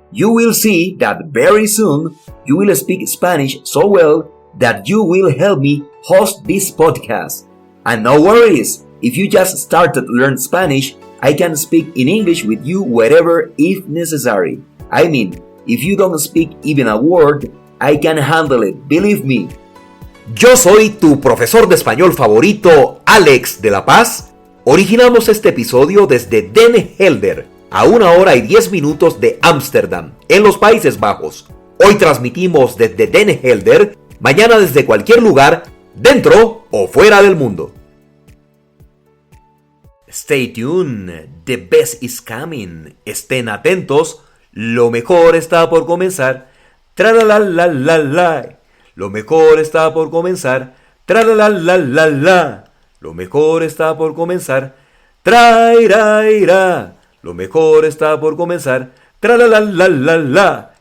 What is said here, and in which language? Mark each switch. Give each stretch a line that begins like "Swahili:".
English: You will see that very soon you will speak Spanish so well that you will help me host this podcast. And no worries, if you just started to learn Spanish, I can speak in English with you wherever if necessary. I mean, if you don't speak even a word, I can handle it, believe me.
Spanish: Yo soy tu profesor de español favorito, Alex de la Paz. Originamos este episodio desde Den Helder, a 1 hora y 10 minutos de Ámsterdam, en los Países Bajos. Hoy transmitimos desde Den Helder, mañana desde cualquier lugar, dentro o fuera del mundo.
English: Stay tuned, the best is coming.
Spanish: Estén atentos, lo mejor está por comenzar. Tralalalala. Lo mejor está por comenzar. Tralalalala. Lo mejor está por comenzar. Trairaira. Lo mejor está por comenzar. Tralalalala.